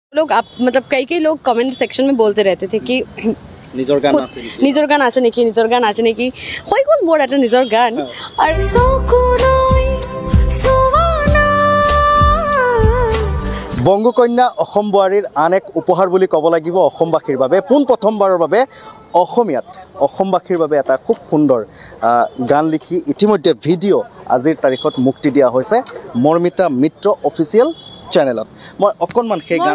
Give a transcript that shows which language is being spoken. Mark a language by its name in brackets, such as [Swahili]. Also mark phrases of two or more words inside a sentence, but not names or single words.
[Hindi] लोग आप मतलब कई लोग कमेंट सेक्शन में बोलते रहते थे कि [Assamese] নিজৰ গান আছে নেকি হৈ গ'ল মোৰ এটা নিজৰ গান আৰু বংগকন্যা অসম বোৱাৰীৰ আন এক উপহাৰ বুলি ক'ব লাগিব অসমবাসীৰ বাবে পোন প্ৰথমবাৰৰ বাবে অসমীয়াত অসমবাসীৰ বাবে এটা খুব সুন্দৰ গান লিখি ইতিমধ্যে ভিডিঅ' আজিৰ তাৰিখত মুক্তি দিয়া হৈছে মৰ্মিতা মিত্ৰ অফিচিয়েল চেনেলত মই অকণমান সেই গান